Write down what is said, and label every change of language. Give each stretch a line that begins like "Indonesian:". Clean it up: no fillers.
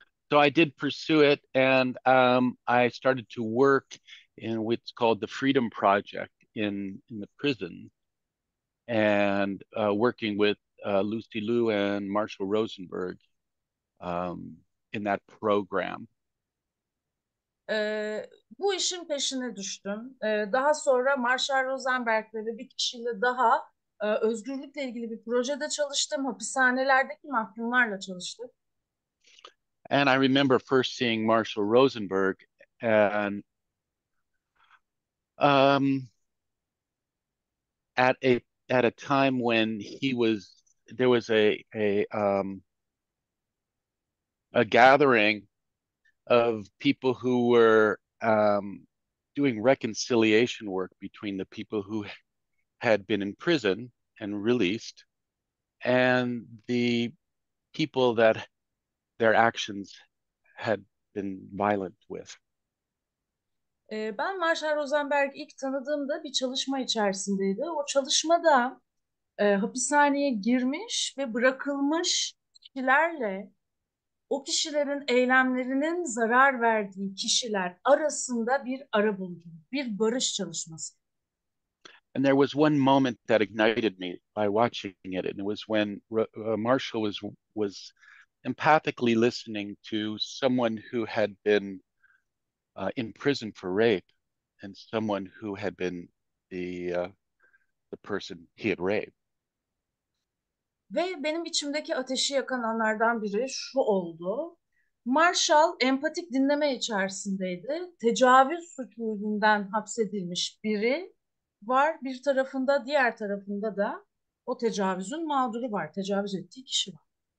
English: So I did pursue it, and I started to work in what's called the Freedom Project in the prison, and working with Lucy Liu and Marshall Rosenberg in that program.
Turkish: Bu işin peşine düştüm. Daha sonra Marshall Rosenberg'le ve bir kişiyle daha özgürlükle ilgili bir projede çalıştım. Hapishanelerdeki mahkumlarla çalıştık.
English: And I remember first seeing Marshall Rosenberg, and at a time when there was a gathering of people who were doing reconciliation work between the people who had been in prison and released and the people that their actions had been violent with.
Turkish: Ben Marshall Rosenberg'i ilk tanıdığımda bir çalışma içerisindeydi. O çalışmada hapishaneye girmiş ve bırakılmış kişilerle o kişilerin eylemlerinin zarar verdiği kişiler arasında bir arabuluculuk, bir barış çalışması.
English: And there was one moment that ignited me by watching it, and it was when Marshall was empathically listening to someone who had been in prison for rape, and someone who had been the person he had raped.
Turkish: Ve benim içimdeki ateşi yakan anlardan biri şu oldu. Marshall empatik dinleme içerisindeydi. Tecavüz suçu yüzünden hapsedilmiş biri var bir tarafında, diğer tarafında da o tecavüzün mağduru var, tecavüz ettiği kişi var.